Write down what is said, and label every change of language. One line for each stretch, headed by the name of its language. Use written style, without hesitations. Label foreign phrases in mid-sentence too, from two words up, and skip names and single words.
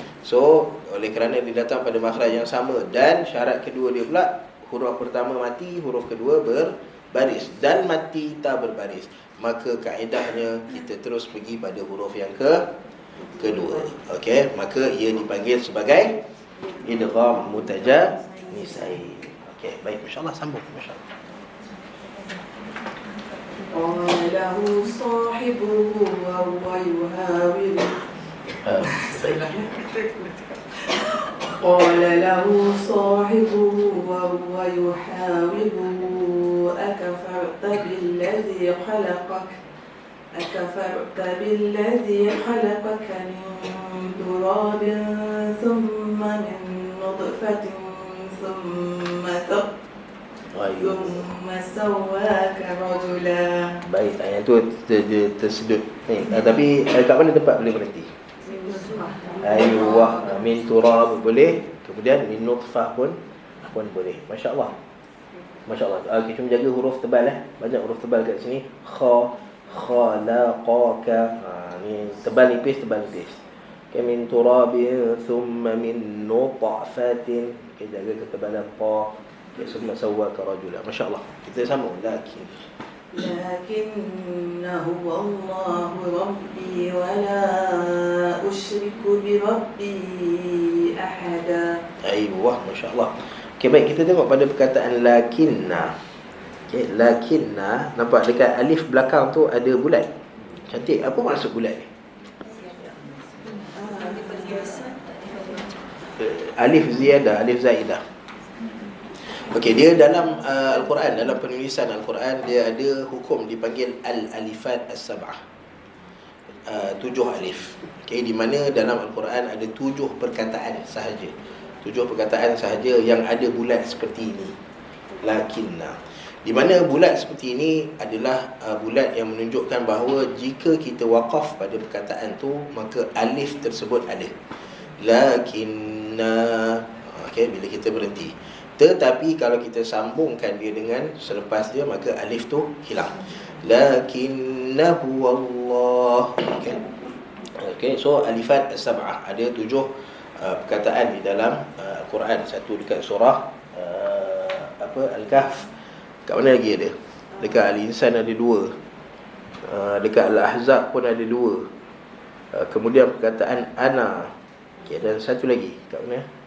Malay: So oleh kerana dia datang pada makhraj yang sama, dan syarat kedua dia pula, huruf pertama mati, huruf kedua berbaris, dan mati tak berbaris, maka kaedahnya kita terus pergi pada huruf yang kedua. Okey, maka ia dipanggil sebagai
Arabic: إدغام متجانسين.
Malay: Okey, baik, masya-Allah, sambung, masya-Allah.
Arabic: قال له صاحبه وهو يحاوره. قال له صاحبه وهو يحاوره أكفرت بالذي خلقك من تراب ثم من نطفة ثم سواك رجلا.
Malay: Baik, ayat tu tersedut ni. Tapi kat mana tempat boleh berhenti? Ayuh,
Arabic: من تراب
Malay: boleh, kemudian
Arabic: من نطفة
Malay: pun boleh. Masya-Allah. Masya-Allah. Kita cuma jaga huruf tebal Banyak huruf tebal kat sini. Khalaqaka. Ni tebal nipis.
Arabic: Okay, من تراب ثم من نطفة.
Malay: Okay, jaga ketebalan qa.
Arabic: Okay, ثم سواك رجلا.
Malay: Masya-Allah. Kita sambung.
Arabic: لكنه الله ربي ولا أشرك بربي أحدا.
Malay: Ayuh, masya-Allah. Okey, baik, kita tengok pada perkataan lakinna. Okey, lakinna, nampak dekat alif belakang tu ada bulat. Cantik. Apa maksud bulat ni?
Arabic: ألف زيادة ألف زائدة.
Malay: Okey, dia dalam Al-Quran, dalam penulisan Al-Quran, dia ada hukum dipanggil
Arabic: الألفات السبع.
Malay: 7 alif. Okey, di mana dalam Al-Quran ada 7 perkataan sahaja. 7 perkataan sahaja yang ada bulat seperti ini. Lakinna. Di mana bulat seperti ini adalah bulat yang menunjukkan bahawa jika kita waqaf pada perkataan tu, maka alif tersebut ada. Lakinna, okey, bila kita berhenti. Tetapi kalau kita sambungkan dia dengan selepas dia, maka alif tu hilang.
Arabic: لكنه الله. Okey.
Malay: Okey, so
Arabic: الألفات السبع,
Malay: ada 7 perkataan di dalam Al-Quran. Satu dekat surah Al-Kahf. Kat mana lagi ada? Dekat Al-Insan ada 2. Dekat Al-Ahzab pun ada 2. Kemudian perkataan ana. Okey, dan satu lagi kat mana?